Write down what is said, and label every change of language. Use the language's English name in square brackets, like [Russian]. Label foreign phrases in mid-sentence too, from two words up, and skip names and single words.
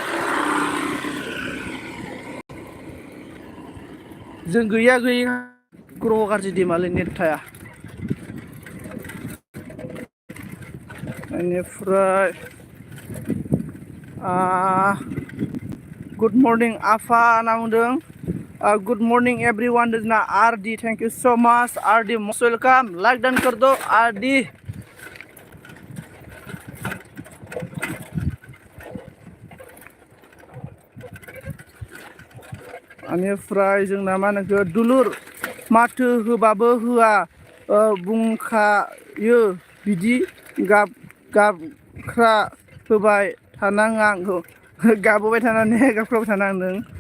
[Bodo] जों गैया ग्रह गाज्रि दिमालै नेट थाया बेनिफ्राय गुड मर्निं आफा होनना बुंदों [English] good morning everyone [Bodo] जोंना आर डी [English] thank you so much [Bodo] आर डी [English] most welcome like done [Hindi] कर दो [Bodo] आर डी बेनिफ्राय जोंना मा होनोखो दुलुर माथो होबाबो होआ बुंखायो बिदि गाबख्रा होबाय थानाङा गाबोबाय थानानै गाबख्राबाय थानांदों